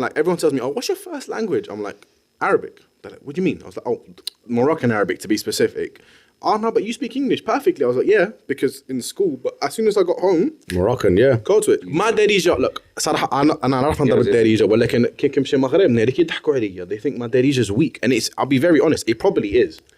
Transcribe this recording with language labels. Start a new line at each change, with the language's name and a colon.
English: Like everyone tells me, "Oh, what's your first language?" I'm like, Arabic. They're like, "What do you mean?" I was like, "Oh, Moroccan Arabic to be specific." "Oh no, but you speak English perfectly." I was like, "Yeah, because in school." But as soon as I got home, Moroccan, yeah. go to it.
Arabic: ما دارجة. Look, صراحة أنا أعرف أنضرب الدارجة ولكن كي كمشي المغرب ناري يضحكوا عليا.
English: They think my دارجة is weak, and I'll be very honest, it probably is.